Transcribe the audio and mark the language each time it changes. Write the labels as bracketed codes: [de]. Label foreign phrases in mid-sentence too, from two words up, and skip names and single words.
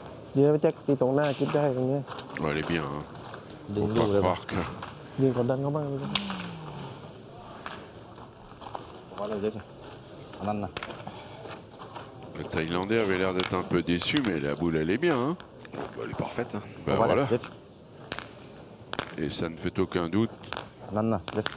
[th] ยืนไปแจ็คตีตรงหน้าคิดได้ตรงเนี้ย [fr] Ouais, elle est bien. Hein. [th] ดึง [fr] Faut [th] ลูก [fr] pas [th] เลย [fr] croire que [th] ยืนกดดันเขาบ้าง [fr] Voilà, déjà. Anana. le Thaïlandais avait l'air d'être un peu déçu, mais la boule, elle est bien. Hein. Bah, elle est parfaite. Hein. Ben voilà. Déjà. Et ça ne fait aucun doute. Anana, déjà.